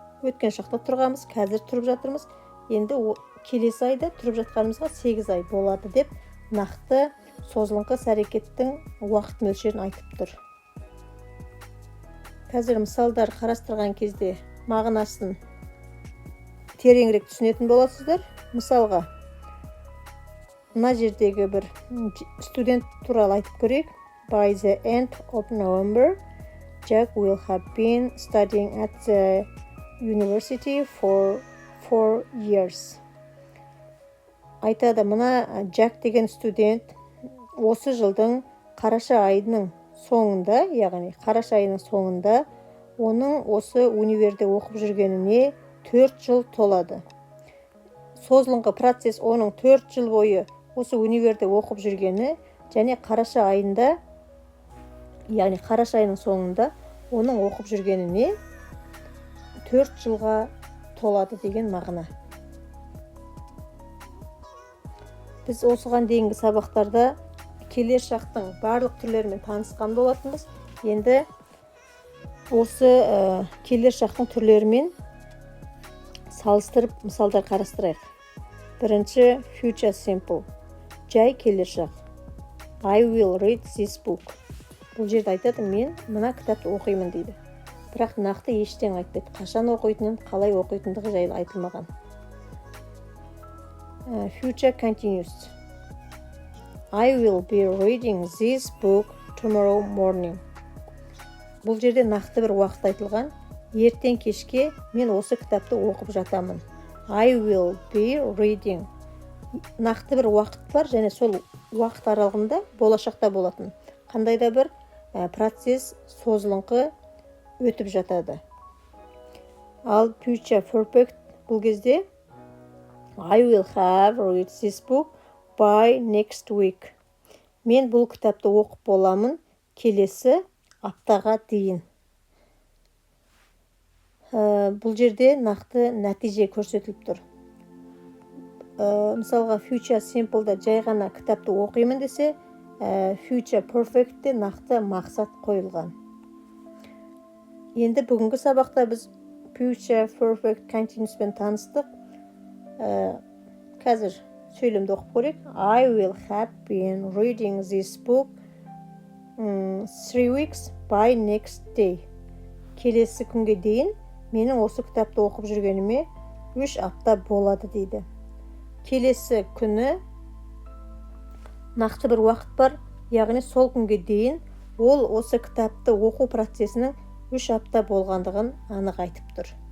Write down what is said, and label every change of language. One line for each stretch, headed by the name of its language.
Kazakh: Өткен шақта тұрғанымыз, қазір тұрып жатырмыз. Енді келесі айда тұрып жатқанымызға 8 ай болады деп нақты созылыңқы әрекеттің уақыт мөлшерін айтып тұр. Қазір мысалдар қарастырған кезде мағынасын тереңірек түсінетін боласыздар. Мысалға, мына жердегі бір студент туралы айтып көрейік.
English: By the end of November, Jack will have been studying at the university for 4 years.
Kazakh: Айтады, мына Jack деген студент осы жылдың қараша айының соңында, яғни қараша айының соңында оның осы универде оқып жүргеніне 4 жыл толады. Созылыңқы процесс оның 4 жыл бойы осы универде оқып жүргені және қараша айында, яғни қараша айының соңында оның оқып жүргеніне 4 жылға толады деген мағына. Біз осыған дейінгі сабақтарда келер шақтың барлық түрлерімен танысқан болатынбыз. Енді осы келер шақтың түрлерімен салыстырып мысалдар қарастырайық.
English: Бірінші future simple.
Kazakh: Жай келер шақ.
English: I will read this book.
Kazakh: Бұл жерде айтады, мен мына кітапты оқимын дейді. Бірақ нақты ештеңе айтпайды. Қашан оқитынын, қалай оқитындығы жайлы айтылмаған.
English: Future continuous. I will be reading this book tomorrow morning.
Kazakh: Бұл жерде нақты бір уақыт айтылған. Ертең кешке мен осы кітапты оқып жатамын.
English: I will be reading.
Kazakh: Нақты бір уақыт бар және сол уақыт аралығында болашақта болатын қандай да бір процесс созылыңқы өтіп жатады. Ал
English: future perfect
Kazakh: бұл кезде
English: I will have read this book by next week.
Kazakh: Мен бұл кітапты оқып боламын келесі аптаға дейін. Бұл жерде нақты нәтиже көрсетіліп тұр. Мысалға, future simple'да жай ғана кітапты оқимын десе, future perfect'те нақты мақсат қойылған. Енді бүгінгі сабақта біз future perfect continuous'пен таныстық. Қазір сөйлемді оқып көрейік.
English: I will have been reading this book 3 weeks by next day.
Kazakh: Келесі күнге дейін менің осы кітапты оқып жүргеніме 3 апта болады дейді. Келесі күні нақты бір уақыт бар, яғни сол күнге дейін ол осы кітапты оқу процесінің 3 апта болғандығын анық айтып тұр.